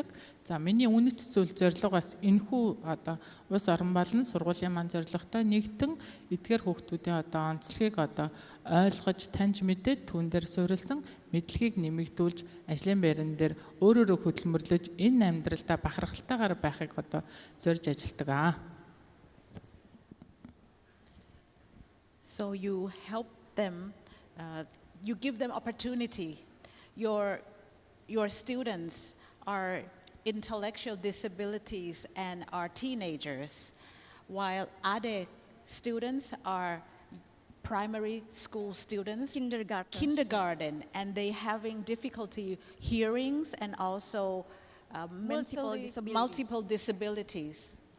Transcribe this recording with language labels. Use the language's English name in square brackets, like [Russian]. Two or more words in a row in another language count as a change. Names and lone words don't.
[Mongolian] За миний үнэт зүйл зорилгоос энэхүү улс орон болон сургуулийн маань зорилготой нэгтэн эдгээр хүүхдүүдийн онцлогийг ойлгож таньж мэдээд түүн дээр суурилсан мэдлэгийг нэмэгдүүлж ажлын байран дээр өөрөөрөө хөдөлмөрлөж энэ амьдралдаа бахархалтайгаар байхыг зорж ажилладаг. [English] So you help them, you give them opportunity. Your students are intellectual disabilities and are teenagers, while other students are primary school students, kindergarten, and they having difficulty hearings and also multiple disabilities.